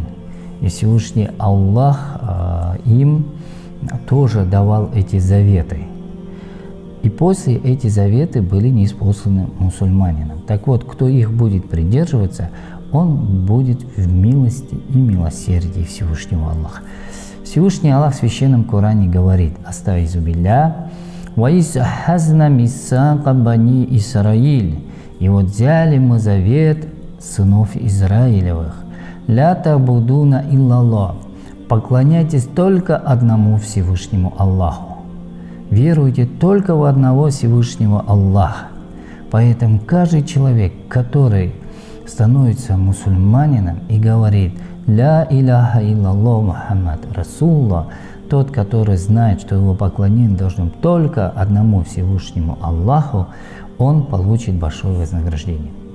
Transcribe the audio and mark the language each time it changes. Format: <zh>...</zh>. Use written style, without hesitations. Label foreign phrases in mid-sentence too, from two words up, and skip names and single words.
<ru>И Всевышний Аллах им тоже давал эти заветы. И после эти заветы были ниспосланы мусульманинам. Так вот, кто их будет придерживаться, он будет в милости и милосердии Всевышнего Аллаха. Всевышний Аллах в священном Коране говорит:</ru> <ar>«أستغفر الله وإذ أخذنا ميثاق بني إسرائيل».</ar> <ru>И вот взяли мы завет сынов Израилевых.</ru> <ar>«لا تعبدون إلا الله».</ar> <ru>Поклоняйтесь только одному Всевышнему Аллаху. Веруйте только в одного Всевышнего Аллаха. Поэтому каждый человек, который становится мусульманином и говорит</ru> <ar>«لا إله إلا الله محمد رسول الله»,</ar> <ru>тот, который знает, что его поклонение должно только одному Всевышнему Аллаху, он получит большое вознаграждение.</ru>